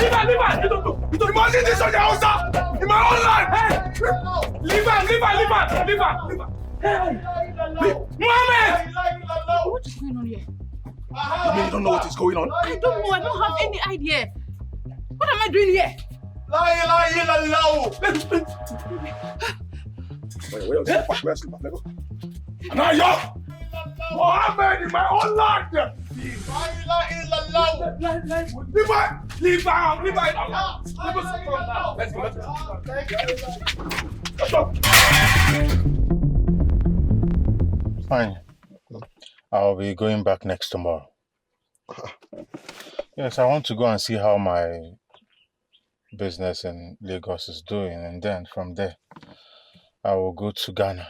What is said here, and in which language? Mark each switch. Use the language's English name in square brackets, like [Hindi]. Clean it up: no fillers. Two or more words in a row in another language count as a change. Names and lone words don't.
[English] You must do this on your house, in my own life! Hey! Leave her! Hey! Mohammed! What is going on here? You mean you don't know what is going on? I don't know. I don't have any idea. What am I doing here? [Arabic] لا إله إلا الله. [English] Naija! Mohammed in my own land! [Arabic] لا إله إلا الله. [English] Leave her! Let's go. Fine. I'll be going back next tomorrow. Yes, I want to go and see how my business in Lagos is doing, and then from there, I will go to Ghana.